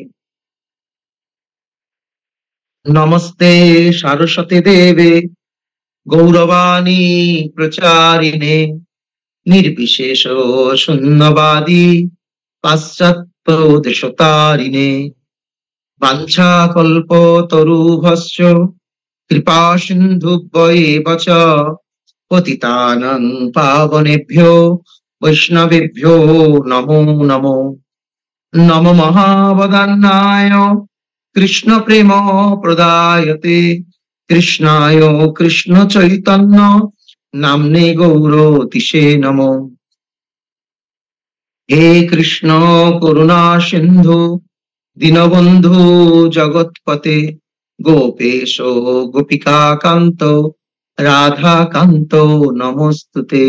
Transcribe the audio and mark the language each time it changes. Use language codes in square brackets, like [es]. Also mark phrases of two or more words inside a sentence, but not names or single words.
[sa] নমস্তে সারস্বতী দেবে গৌরবাণী প্রচারিণে নির্বিশেষ শূন্যবাদী পাশ্চাত্য দেশতারিণে। বাঞ্ছাকল্পতরুভশ্চ কৃপা সিন্ধুভ্যেব চ পতিতানাং পাবনেভ্যো বৈষ্ণবেভ্যো নমো নমো। নমো মহাবদান্নায় কৃষ্ণ প্রেম প্রদায়তে কৃষ্ণায় কৃষ্ণ চৈতন্য নাম্নে গৌরতিশে নমঃ। হে কৃষ্ণ করুণা সিন্ধু দীনবন্ধু জগৎপতে গোপেশ গোপিকা কান্ত রাধা কান্ত নমস্তুতে।